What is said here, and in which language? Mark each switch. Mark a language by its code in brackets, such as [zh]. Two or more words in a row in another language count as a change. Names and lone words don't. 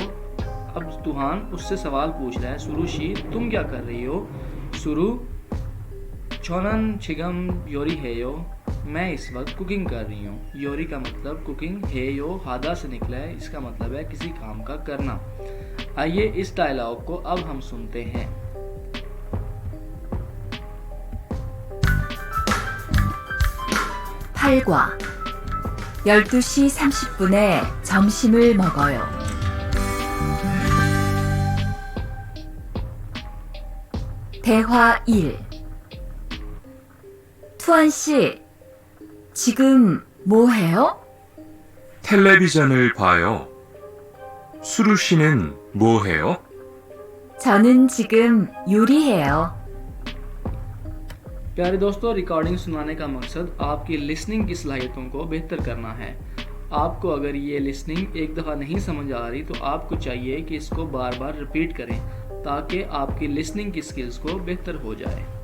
[ur] اب توان اس سے سوال پوچھ رہا ہے، سورو شی تم کیا کر رہی ہو. [ko] 수루 저는 지금 요리해요 [ur] میں اس وقت کوکنگ کر رہی ہوں. یوری کا مطلب کوکنگ، ہیو ہادا سے نکلا ہے، اس کا مطلب ہے کسی کام کا کرنا. آئیے اس ڈائیلاگ کو اب ہم سنتے ہیں. [ko] 팔과 12시 30분에 점심을 먹어요. 대화 1. 투안 씨, 지금 뭐 해요? 텔레비전을 봐요. 수루 씨는 뭐 해요? 저는 지금 요리해요. [ur] پیارے دوستو، ریکارڈنگ سنانے کا مقصد آپ کی لسننگ کی صلاحیتوں کو بہتر کرنا ہے. آپ کو اگر یہ لسننگ ایک دفعہ نہیں سمجھ آ رہی تو آپ کو چاہیے کہ اس کو بار بار ریپیٹ کریں، تاکہ آپ کی لسننگ کی اسکلز کو بہتر ہو جائے.